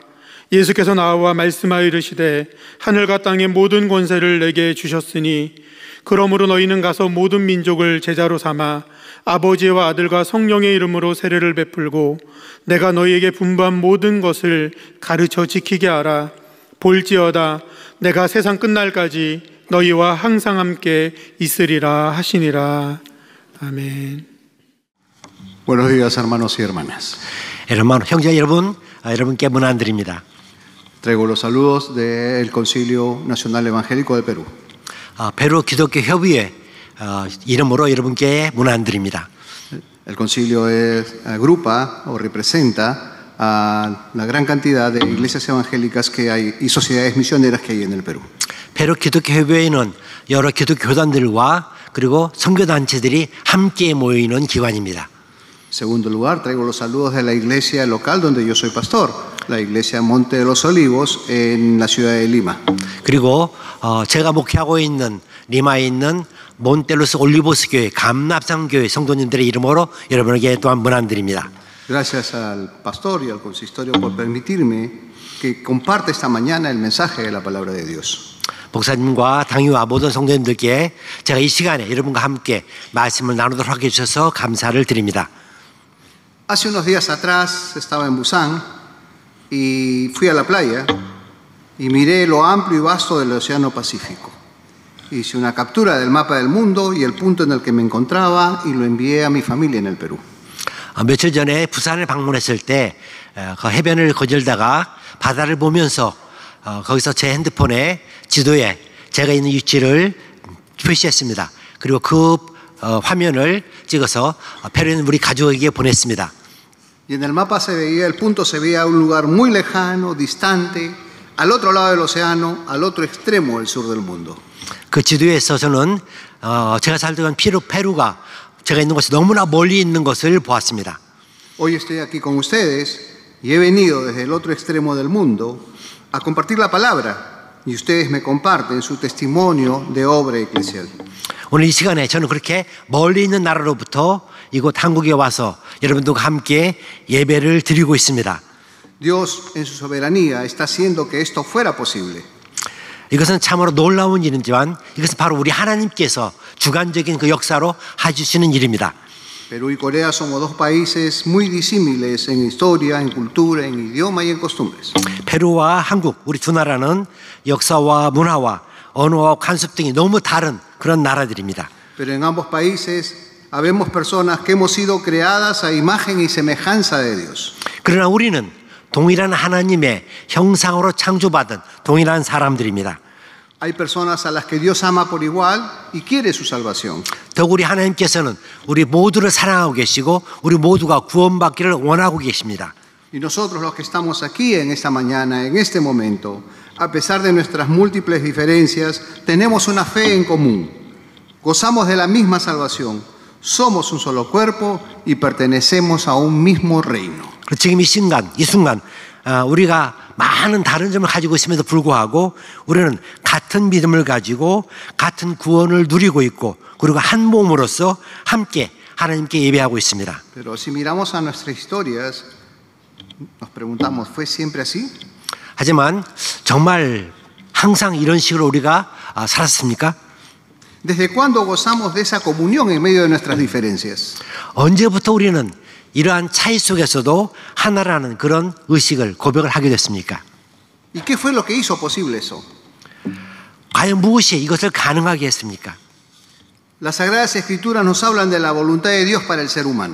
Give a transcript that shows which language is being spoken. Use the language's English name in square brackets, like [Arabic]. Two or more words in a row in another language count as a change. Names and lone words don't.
[Korean] 예수께서 나와 말씀하여 이르시되 하늘과 땅의 모든 권세를 내게 주셨으니 그러므로 너희는 가서 모든 민족을 제자로 삼아 아버지와 아들과 성령의 이름으로 세례를 베풀고 내가 너희에게 분부한 모든 것을 가르쳐 지키게 하라. 볼지어다 내가 세상 끝날까지 너희와 항상 함께 있으리라 하시니라. 아멘. [Spanish] Buenos días, hermanos y hermanas. hermano, [Korean] 형제 여러분, 여러분께 문안드립니다. [Spanish] Traigo los saludos del Concilio Nacional Evangélico de Perú. [Korean] 페루 기독교 협의회 이름으로 여러분께 문안드립니다. [Spanish] El concilio agrupa o representa a la gran cantidad de iglesias evangélicas que hay y sociedades misioneras que hay en el Perú. [Korean] 페루 기독교 협의회는 여러 기독교 교단들과 그리고 선교단체들이 함께 모이는 기관입니다. [Spanish] En segundo lugar, traigo los saludos de la iglesia local donde yo soy pastor, la iglesia Monte de los Olivos en la ciudad de Lima. [Korean] 그리고 제가 목회하고 있는 리마에 있는 몬테로스 올리보스 교회 감납산 교회 성도님들의 이름으로 여러분에게 또한 문안드립니다. [Spanish] Gracias al pastor y al consistorio por permitirme que comparte esta mañana el mensaje de la palabra de Dios. [Korean] 목사님과 당위와 모든 성도님들께 제가 이 시간에 여러분과 함께 말씀을 나누도록 하게 해주셔서 감사를 드립니다. [Spanish] Hace unos días atrás estaba en Busan y fui a la playa y miré lo amplio y vasto del Océano Pacífico. Hice una captura del mapa del mundo y el punto en el que me encontraba y lo envié a mi familia en el Perú. [Korean] 며칠 전에 부산을 방문했을 때 그 해변을 거닐다가 바다를 보면서 거기서 제 핸드폰에 지도에 제가 있는 위치를 표시했습니다. 그리고 그 화면을 찍어서 페루에 있는 우리 가족에게 보냈습니다. [Spanish] Y en el mapa se veía, el punto se veía un lugar muy lejano, distante, al otro lado del océano, al otro extremo del sur del mundo. [Korean] 그 지도에서 저는 제가 살던 페루가 제가 있는 곳이 너무나 멀리 있는 것을 보았습니다. [Spanish] Hoy estoy aquí con ustedes y he venido desde el otro extremo del mundo a compartir la palabra y ustedes me comparten su testimonio de obra eclesial. [Korean] 오늘 이 시간에 저는 그렇게 멀리 있는 나라로부터 이곳 한국에 와서 여러분들과 함께 예배를 드리고 있습니다. [Spanish] Dios en su soberanía está haciendo que esto fuera posible. [Korean] 이것은 참으로 놀라운 일이지만 이것은 바로 우리 하나님께서 주관적인 그 역사로 해주시는 일입니다. [Spanish] Perú y Corea somos dos países muy disímiles en historia, en cultura, en idioma y en costumbres. [Korean] 페루와 한국 우리 두 나라는 역사와 문화와 언어와 관습 등이 너무 다른 그런 나라들입니다. [Spanish] Pero en ambos países habemos personas que hemos sido creadas a imagen y semejanza de Dios. [Korean] 그러나 우리는 동일한 하나님의 형상으로 창조받은 동일한 사람들입니다. [Spanish] Hay personas a las que Dios ama por igual y quiere su salvación. [Korean] 더욱 우리 하나님께서는 우리 모두를 사랑하고 계시고 우리 모두가 구원받기를 원하고 계십니다. [Spanish] Y nosotros los que estamos aquí en esta mañana, en este momento, a pesar de nuestras múltiples diferencias, tenemos una fe en común. Gozamos de la misma salvación. Somos un solo cuerpo y pertenecemos a un mismo reino. [Korean] 지금 이 순간 우리가 많은 다른 점을 가지고 있음에도 불구하고 우리는 같은 믿음을 가지고 같은 구원을 누리고 있고 그리고 한 몸으로서 함께 하나님께 예배하고 있습니다. [Spanish] Pero si miramos a nuestras historias, nos preguntamos, ¿fue siempre así? [Korean] 하지만 정말 항상 이런 식으로 우리가 살았습니까? [Spanish] ¿Desde cuándo gozamos de esa comunión en medio de nuestras diferencias? [Korean] 언제부터 우리는 이러한 차이 속에서도 하나라는 그런 의식을 고백을 하게 됐습니까? [Spanish] ¿Y qué fue lo que hizo posible eso? [Korean] 과연 무엇이 이것을 가능하게 했습니까? [Spanish] Las Sagradas Escrituras nos hablan de la voluntad de Dios para el ser humano.